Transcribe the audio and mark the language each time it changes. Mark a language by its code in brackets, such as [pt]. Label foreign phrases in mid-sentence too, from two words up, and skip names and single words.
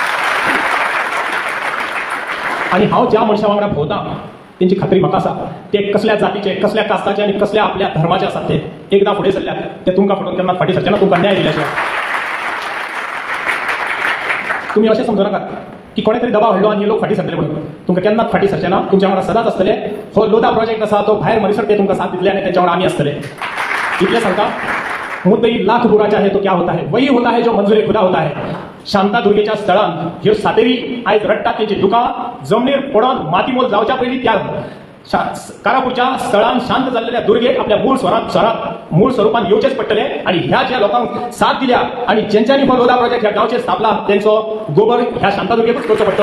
[kok] आणि हांव ज्या मनशा वांगडा भोंवता तेंची खात्री म्हाका आसा ते कसल्या जातीचे, कसल्या कास्ताचे आणि कसल्या आपल्या धर्माचे आसात ते एकदां फुडें सरल्यात ते तुमकां फटोवन केन्ना फाटीं सरचे ना, तुमकां न्याय दिल्या शिवाय. तुम्ही अशें समजू नाकात की कोणे तरी दबाव हाडलो आनी लोक फाटीं सरतले म्हणून. तुमकां केन्नाच फाटीं सरचे ना, तुमच्या वांगडा सदांच आसतले. हो लोदा प्रोजेक्ट आसा तो भायर मनीसर ते तुमकां साथ दितले आनी तेंच्या वांगडा आमी आसतले. इतलें सांगता. [hi] मुद्दई लाख बुरा चाहे तो क्या होता है, वही होता है जो मंजुरे खुदा होता है. [kok] शांता दुर्गेच्या स्थळान ह्यो सातेरी आयज रडटात तेंची दुकां जमनीर पडोन मातीमोल जावच्या पयलीं त्या कारापूरच्या स्थळान शांत जाल्लेल्या दुर्गेक आपल्या मूळ स्वरूपान येवचेच पडटले. आणि ह्या ज्या लोकांक साथ दिल्या आणि ज्यांच्यांनी हो लोदा प्रोजेक्ट ह्या गांवचेर स्थापला तेंचो गोबर ह्या शांतादुर्गेकूच करचो पडटलो.